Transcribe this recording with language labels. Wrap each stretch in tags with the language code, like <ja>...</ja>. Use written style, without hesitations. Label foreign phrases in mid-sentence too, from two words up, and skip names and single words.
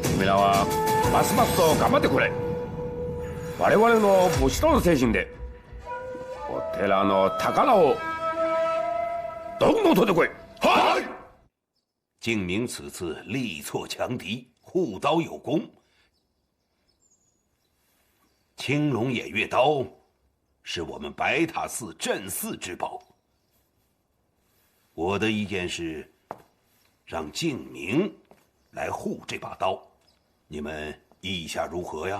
<ja>らはますますと頑張ってくれ。我々の武士道の精神でお寺の宝をどんどん取ってこい。はい。</ja> <zh>敬明此次力挫强敌，护刀有功。青龙偃月刀是我们白塔寺镇寺之宝。我的意见是，让敬明来护这把刀，你们意下如何呀？</zh>